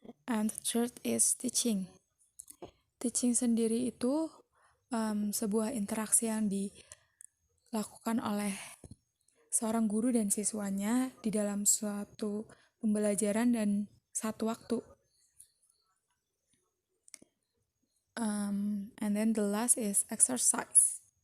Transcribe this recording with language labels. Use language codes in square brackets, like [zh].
[en] And the third is teaching. [id] Teaching sendiri itu sebuah interaksi yang dilakukan oleh seorang guru dan siswanya di dalam suatu pembelajaran dan satu waktu. [en] And then the last is exercise.